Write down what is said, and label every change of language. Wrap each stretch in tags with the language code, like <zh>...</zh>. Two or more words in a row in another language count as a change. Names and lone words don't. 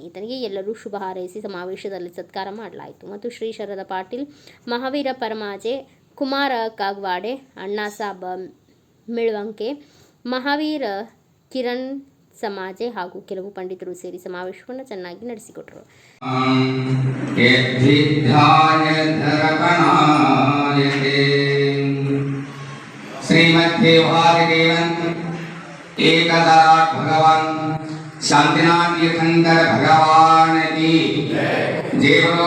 <kn>ಈತನಿಗೆ ಎಲ್ಲರೂ ಶುಭ ಹಾರೈಸಿ ಸಮಾವೇಶದಲ್ಲಿ ಸತ್ಕಾರ ಮಾಡಲಾಯಿತು. ಮತ್ತು ಶ್ರೀ ಶರದ ಪಾಟೀಲ್, ಮಹಾವೀರ ಪರಮಾಜೆ, ಕುಮಾರ ಕಾಗವಾಡೆ, ಅಣ್ಣಾಸಾಬ್ ಮಿಳ್ವಂಕೆ, ಮಹಾವೀರ ಕಿರಣ್ ಸಮಾಜೆ ಹಾಗೂ ಕೆಲವು ಪಂಡಿತರು ಸೇರಿ ಸಮಾವೇಶವನ್ನು ಚೆನ್ನಾಗಿ ನಡೆಸಿಕೊಟ್ಟರು.</kn> <hi>एकदाराट भगवान शांतिनाथ तीर्थंकर भगवान की जय बोलो।</hi>